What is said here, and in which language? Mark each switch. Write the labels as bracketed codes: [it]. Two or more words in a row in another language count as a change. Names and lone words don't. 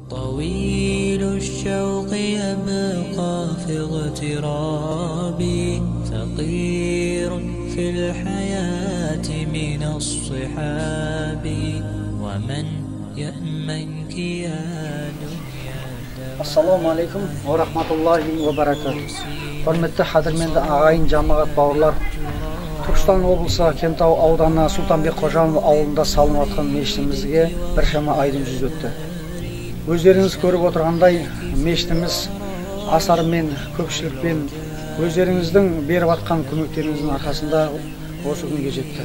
[ar] طويل الشوق يبقى في اغترابي فقير في الحياة من الصحاب ومن يأمنك يا دنيا. السلام عليكم ورحمة الله وبركاته. [kk] Құрметті қадірменді ағайын, жамағат, бауырлар. Түркістан облысы Кентау ауданы Сұлтанбек Қожанов ауылында салынып жатқан мешітімізге біршама айдың жүз өтті. Өздеріңіз көріп отырғандай, мешітіміз асармен, көпшілікпен, өздеріңіздің беріп жатқан көмектеріңіздің арқасында осы күнге жетті.